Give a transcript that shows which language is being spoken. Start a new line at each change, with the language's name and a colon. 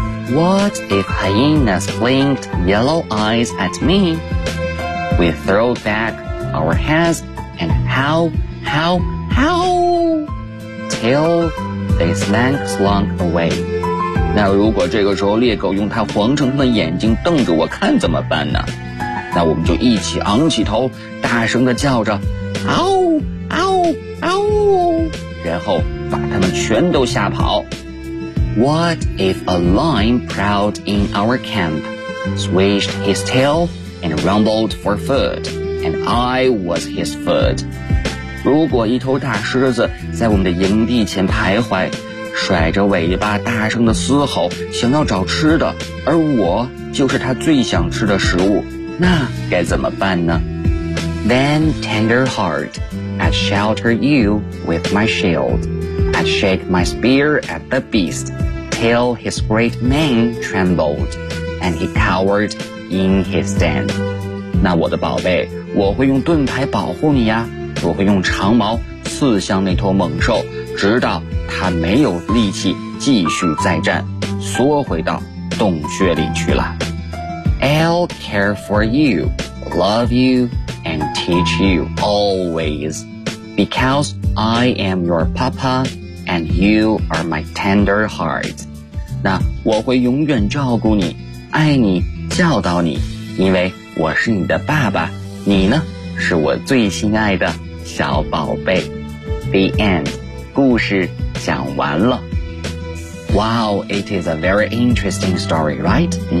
English: What if hyenas blinked yellow eyes at me? We throw back our heads and howl, howl, howl till they slunk away.
Chinese: 那如果这个时候猎狗用它黄澄澄的眼睛瞪着我看怎么办呢？那我们就一起昂起头，大声地叫着嗷嗷嗷，然后把他们全都吓跑。
English: What if a lion prowled in our camp, swished his tail and rumbled for food, and I was his food?
Chinese: 如果一头大狮子在我们的营地前徘徊，甩着尾巴大声地嘶吼，想要找吃的，而我就是他最想吃的食物，那该怎么办呢？
English: Then, tender heart, I'd shelter you with my shield. I'd shake my spear at the beast till his great mane trembled and he cowered in his den.
Chinese: 那我的宝贝，我会用盾牌保护你呀，我会用长矛刺向那头猛兽，直到它没有力气继续再战，缩回到洞穴里去了。
English: I'll care for you, love you,and teach you always, because I am your papa, and you are my tender heart.
Chinese: 那我会永远照顾你，爱你，教导你，因为我是你的爸爸，你呢，是我最心爱的小宝贝。
English: The end.
Chinese: 故事讲完了。
English: Wow, it is a very interesting story, right?